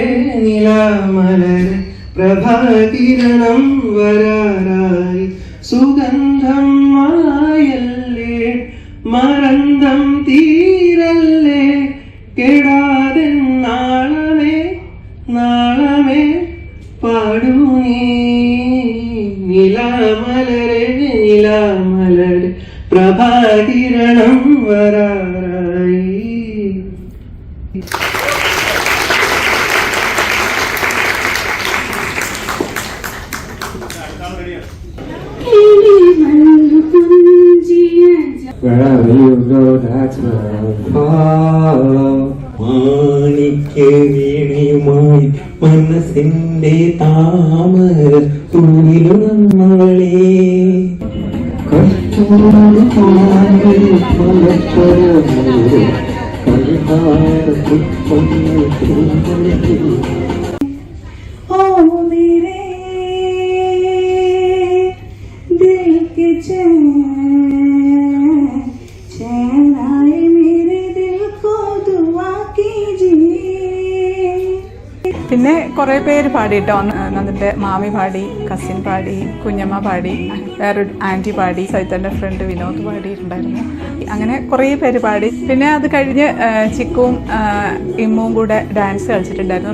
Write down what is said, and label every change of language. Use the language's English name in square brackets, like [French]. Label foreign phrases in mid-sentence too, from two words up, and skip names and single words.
[Malayalam] നിലാമലരെ പ്രഭാകിരണം വരാറായി സുഗന്ധം മായല്ലേ മറന്തം തീരല്ലേ കെടാതെ നാളമേ നാളമേ പാടൂ നീ നിലാമലരെ നിലാമലരെ പ്രഭാകിരണം വരാറായി. [English] Wherever you go, that's where I'll fall. [Malayalam] മാണിക്യ വീണയുമായി മനസ്സിന്റെ താമര തൂണിലുണർന്നവളേ കച്ചോട് പാലിൽ പലപ്പോഴും കൽഹാര പുഷ്പങ്ങൾ പൂങ്കുഴലിൽ [Hindi] ओ मेरे दिल के चैन चैन आए मेरे दिल को दुआ कीजिए. [Malayalam] പിന്നെ കുറെ പേര് പാടിട്ടോ. നന്ദിന്റെ മാമി പാടി, കസിൻ പാടി, കുഞ്ഞമ്മ പാടി, വേറൊരു ആന്റി പാടി, സൈതന്റെ ഫ്രണ്ട് വിനോദ് പാടിയിട്ടുണ്ടായിരുന്നു. അങ്ങനെ കുറേ പേര് പാടി. പിന്നെ അത് കഴിഞ്ഞ് ചിക്കുവും ഇമ്മുവും കൂടെ ഡാൻസ് കളിച്ചിട്ടുണ്ടായിരുന്നു.